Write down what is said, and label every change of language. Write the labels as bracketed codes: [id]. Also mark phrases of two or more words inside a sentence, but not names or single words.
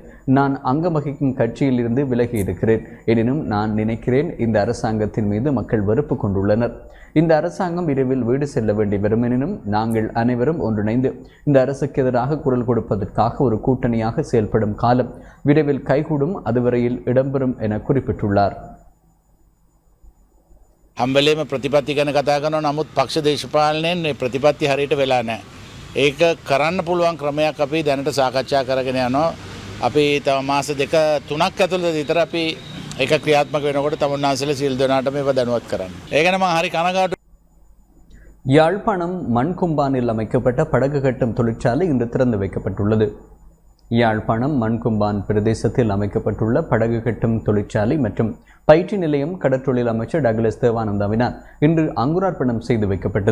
[ta] நான் அங்கம் அங்கம் வகிக்கும் கட்சியில் இருந்து விலகி இருக்கிறேன். எனினும் நான் நினைக்கிறேன் இந்த அரசாங்கத்தின் மீது மக்கள் வெறுப்பு கொண்டுள்ளனர். இந்த அரசாங்கம் விரைவில் வீடு செல்ல வேண்டி வரும். எனினும் நாங்கள் அனைவரும் ஒன்றிணைந்து இந்த அரசுக்கு எதிராக குரல் கொடுப்பதற்காக ஒரு கூட்டணியாக செயல்படும் காலம் விரைவில் கைகூடும், அதுவரையில் இடம்பெறும் என குறிப்பிட்டுள்ளார். [si] හම්බලේම ප්‍රතිපත්ති ගැන කතා කරනවා. නමුත් පක්ෂ දේශපාලනයෙන් මේ ප්‍රතිපත්ති හරියට වෙලා නැහැ. ඒක කරන්න පුළුවන් ක්‍රමයක් අපි දැනට සාකච්ඡා කරගෙන යනවා. අපි තව මාස දෙක තුනක් ඇතුළත විතර අපි ඒක ක්‍රියාත්මක වෙනකොට තමුන්නාන්සල සියලු දෙනාට මේව දැනුවත් කරන්න. ඒ ගැන මම හරි කනගාටුයි. [ta] யாழ்ப்பாணம் மண்கும்பானில் அமைக்கப்பட்ட படகு கட்டும் தொழிற்சாலை இன்று திறந்து வைக்கப்பட்டுள்ளது. யாழ்ப்பாணம் மண்கும்பான் பிரதேசத்தில் அமைக்கப்பட்டுள்ள படகு கட்டும் தொழிற்சாலை மற்றும் பயிற்சி நிலையம் கடற்றொழில் அமைச்சர் டக்ளஸ் தேவானந்தாவினால் இன்று அங்குரார்ப்பணம் செய்து வைக்கப்பட்டது.